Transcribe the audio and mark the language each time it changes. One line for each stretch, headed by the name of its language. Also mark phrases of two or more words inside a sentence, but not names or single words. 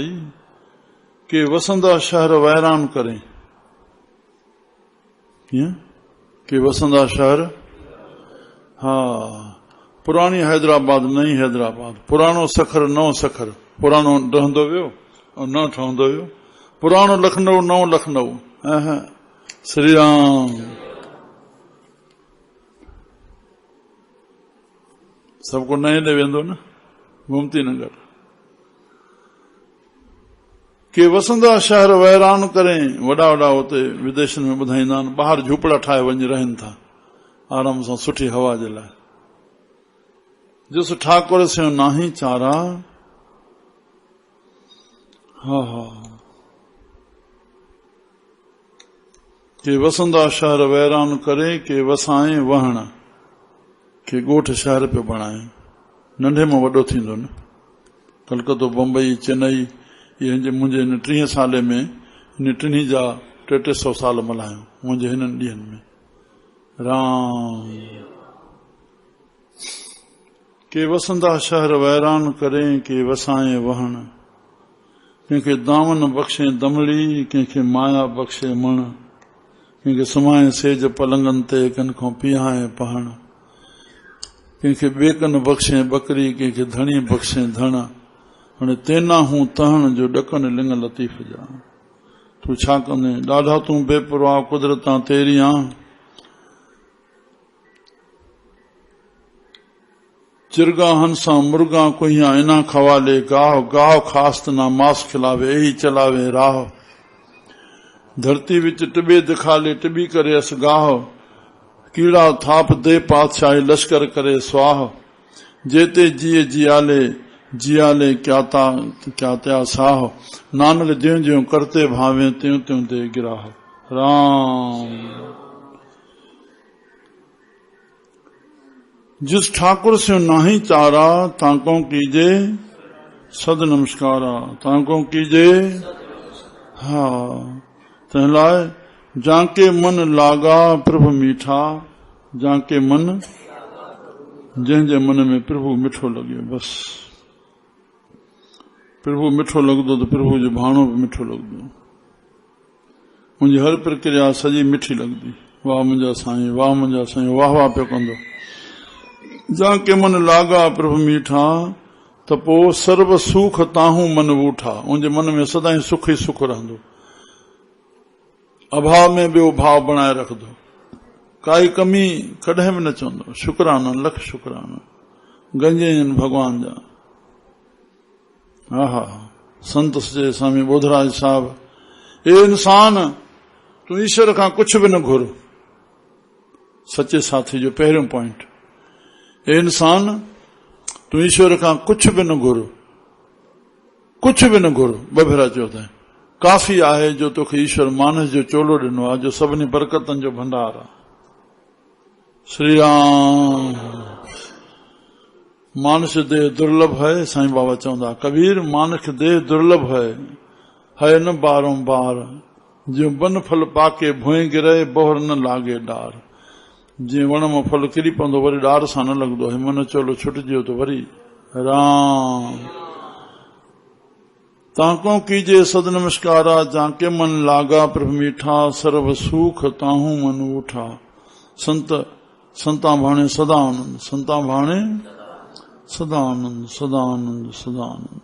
Sindhi: के वसंदा शहर वैरान करें, कीअं के वसंदा शहर? हा, पुरानी हैदराबाद नई हैदराबाद, पुराणो सखर नओं सखर, पुराणो रहंदो वियो ऐं न ठहंदो वियो, पुराणो लखनऊ नओं लखनऊ। श्री राम। सबको नए ॾे वेंदो न, गोमती नगर। के वसंदा शहर वैरान करें, वॾा वॾा उते विदेशनि में ॿुधाईंदा आहिनि, ॿाहिरि झूपड़ा ठाहे वञी रहनि था आराम सां सुठी हवा जे लाइ।
Hindi: जिस ठाकुर से नाही चारा, हा हा,
Sindhi: के वसंदा शहर वैरान करे, के वसाए वहण, के ॻोठ शहर पे बणाए। नंढे में वॾो थींदो न, कलकत्तो बम्बई चेन्नई, इहे मुंहिंजे हिन 30 साले में हिन टिन्ही जा 300 साल मल्हायूं मुंहिंजे हिननि ॾींहंनि में। राम। के वसंदा शहर वैरान करें, के वसाए वहण, कंहिंखे दामन बख़्शे दमड़ी, कंहिंखे माया बख़्शे मण, कंहिंखे सुमाए सेज पलंगनि ते, कन खां पीहाए पहण, कंहिंखे बेकन बख़्शे बकरी, कंहिंखे धणी बख़्शे धण, हाणे तेना हूं तहण जो ॾकन लिंग लतीफ़ जा। तूं छा कंदे?
Punjabi: ਡਾਢਾ ਤੂੰ ਬੇਪਰਵਾਹ ਕੁਦਰਤਾਂ ਤੇਰੀਆਂ, ਚਿਰਗਾ ਹੰਸਾ ਮੁਰਗਾ ਕੁਹੀਆਂ ਇਨਾ ਖਵਾਲੇ, ਗਾਹ ਗਾਹ ਖਾਸਤ ਨਾ ਮਾਸ ਖਿਲਾਵੇ, ਯਹੀ ਚਲਾਵੇ ਰਾਹ, ਧਰਤੀ ਵਿਚ ਟਿਬੇ ਦਿਖਾਲੇ, ਟਿਬੀ ਕਰੇ ਅਸ ਗਾਹ, ਕੀੜਾ ਥਾਪ ਦੇ ਪਾਤਸ਼ਾਹੀ ਲਸ਼ਕਰ ਕਰੇ ਸੁਆਹ, ਜੇਤੇ ਜੀਏ ਜੀਆਲੇ, ਜੀਆਲੇ ਕਿਆ ਤਿਆ ਸਾਹ,
Hindi: नानक ज्यों ज्यों करते भावे, त्यों त्यों दे गिराह। राम। जिस ठाकुर से नाही चारा, ताको कीजे सद नमस्कारा, ताको कीजे।
Sindhi: हा, तंहिंलाए
Hindi: जाके मन लागा प्रभु मीठा, जाके मन,
Sindhi: जंहिंजे मन में प्रभु मिठो लगे, बस प्रभु मिठो लगदो तो प्रभु जो भाणो भी मिठो लगदो। मुंहिंजी हर प्रक्रिया सॼी मिठी लगदी। वाह मुंहिंजा साईं, वाह मुंहिंजा साईं, वाह वाह पियो कंदो।
Hindi: जाके मन लागा प्रभु मीठा,
Sindhi: त पोइ
Hindi: सर्व सुख ताहू मन वूठा,
Sindhi: उनजे मन में सदाई सुख ही सुख रहंदो, अभाव में ॿियो भाव बनाए रखदो, काई कमी कॾहिं बि न चवंदो। शुक्राना, लख शुक्राना, गंजे आहिनि भगवान जा। हा हा, संत सचे स्वामी बोधराज साहब, ए इंसान तूं ईश्वर खां कुछ भी न घुर, सचे साथी जो पहिरियों पॉइंट। ए इंसान तूं ईश्वर खां कुछ भी न घुर, कुछ भी न घुर, ॿ भेरा चयो अथई। काफ़ी आहे जो तोखे ईश्वर मानस जो चोलो ॾिनो आहे, जो सभिनी बरकतनि जो भंडार आहे।
Hindi: श्री राम। मानस देह दुर्लभ है,
Sindhi: साईं बाबा चवंदा,
Hindi: कबीर मानस देह दुर्लभ है न बारंबार, जो बन फल पाके भोए गिरे, बोहर न लागे डार।
Sindhi: जीअं वण मां फल किरी पवंदो वरी डार सां न लॻंदो आहे, मन चोलो छुटिजियो तो वरी। राम।
Hindi: ताको कीजे सद नमस्कारा, जाके मन लागा प्रभु मीठा, सर्व सुख ताहू मन उठा। संता भाणे सदा आनंद, संता भाणे सदा आनंद, सदा आनंद, सदा आनंद।